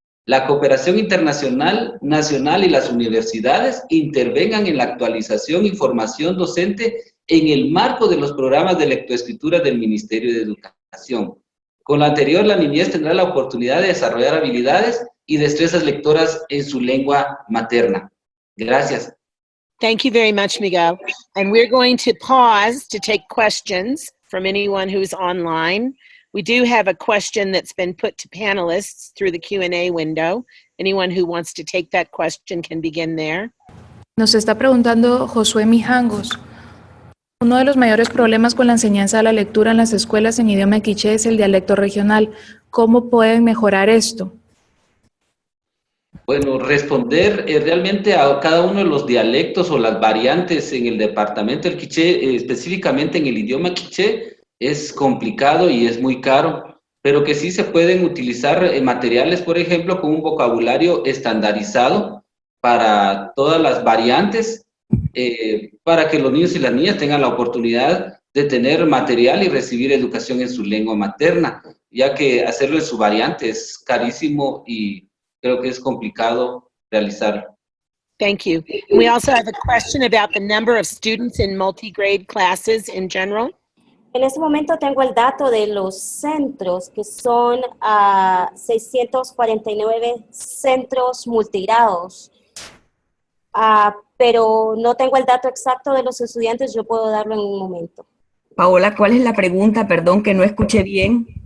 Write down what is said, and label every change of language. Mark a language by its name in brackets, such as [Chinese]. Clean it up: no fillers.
[Spanish] La cooperación internacional, nacional y las universidades intervengan en la actualización y formación docente en el marco de los programas de lectoescritura del Ministerio de Educación. Con lo anterior, la niñez tendrá la oportunidad de desarrollar habilidades y destrezas lectoras en su lengua materna. Gracias. [English] Thank you very much, Miguel. And we're going to pause to take questions from anyone who's online. We do have a question that's been put to panelists through the Q&A window. Anyone who wants to take that question can begin there. [Spanish] Nos está preguntando Josué Mijangos. Uno de los mayores problemas con la enseñanza de la lectura en las escuelas en idioma quiché es el dialecto regional. ¿Cómo pueden mejorar esto? Bueno, responder realmente a cada uno de los dialectos o las variantes en el departamento del quiché, específicamente en el idioma quiché, es complicado y es muy caro, pero que sí se pueden utilizar materiales, por ejemplo, con un vocabulario estandarizado para todas las variantes, para que los niños y las niñas tengan la oportunidad de tener material y recibir educación en su lengua materna, ya que hacerlo en su variante es carísimo y creo que es complicado realizarlo. [English] Thank you. We also have a question about the number of students in multi-grade classes in general. [Spanish] En este momento tengo el dato de los centros, que son 649 centros multigrados, pero no tengo el dato exacto de los estudiantes, yo puedo darlo en un momento. Paola, ¿cuál es la pregunta? Perdón, que no escuché bien.